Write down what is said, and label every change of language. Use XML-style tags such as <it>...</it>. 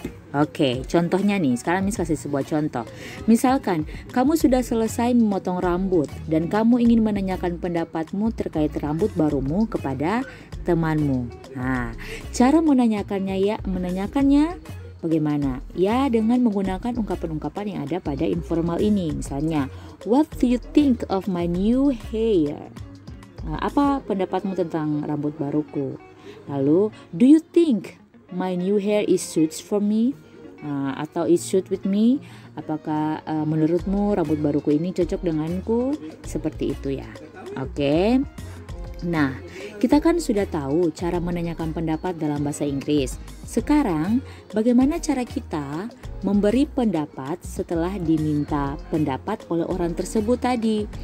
<id>Oke, contohnya nih, sekarang Miss kasih sebuah contoh. Misalkan, kamu sudah selesai memotong rambut dan kamu ingin menanyakan pendapatmu terkait rambut barumu kepada temanmu. Nah, cara menanyakannya bagaimana? Ya, dengan menggunakan ungkapan-ungkapan yang ada pada informal ini. Misalnya,</id> <en>what do you think of my new hair?</en> <id>Nah, apa pendapatmu tentang rambut baruku? Lalu,</id> <en>do you think my new hair is suits for me?</en> <id>Atau</id> <en>it suit with me?</en> <id>Apakah menurutmu rambut baruku ini cocok denganku? Seperti itu ya. Oke. Nah, kita kan sudah tahu cara menanyakan pendapat dalam bahasa Inggris. Sekarang, bagaimana cara kita memberi pendapat setelah diminta pendapat oleh orang tersebut tadi?</id>